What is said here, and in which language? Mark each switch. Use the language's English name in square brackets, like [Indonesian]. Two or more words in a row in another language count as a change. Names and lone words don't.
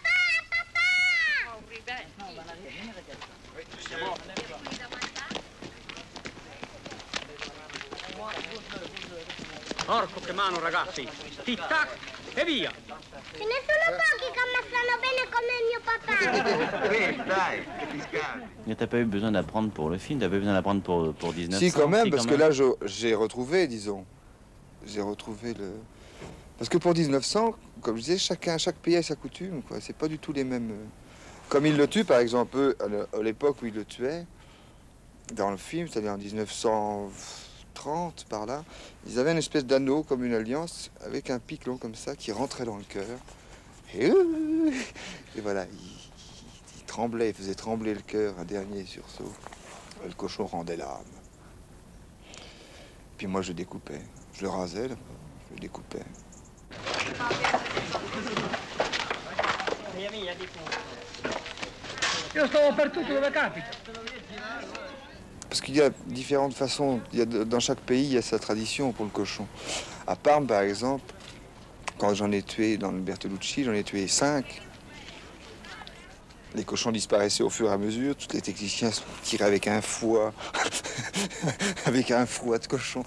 [Italian] Porco che mano, ragazzi! Tic-tac e via! Ce ne sono pochi che ammazzano bene come il mio papà. Dai, che ti scavi. [French] Mais t'as pas eu besoin d'apprendre pour le film, t'as pas eu besoin d'apprendre pour 1900. Si, quand même, parce que là, j'ai retrouvé, disons. J'ai retrouvé le... Parce que pour 1900, comme je disais, chaque pays a sa coutume, quoi. C'est pas du tout les mêmes... Comme il le tue, par exemple, eux, à l'époque où il le tuait, dans le film, c'est-à-dire en 1930, par là, ils avaient une espèce d'anneau, comme une alliance, avec un pic long comme ça, qui rentrait dans le cœur. Et voilà, il tremblait, il faisait trembler le cœur, un dernier sursaut. Le cochon rendait l'âme. Puis moi, je découpais. Je le rasais, là, je le découpais. [Italian] Io sto dappertutto dove capita. [French] Parce qu'il y a différentes façons. Dans chaque pays, il y a sa tradition pour le cochon. À Parme, par exemple, quand j'en ai tué dans le Bertolucci, j'en ai tué 5. Les cochons disparaissaient au fur et à mesure. Tous les techniciens se tiraient avec un fouet, avec un fouet de cochon.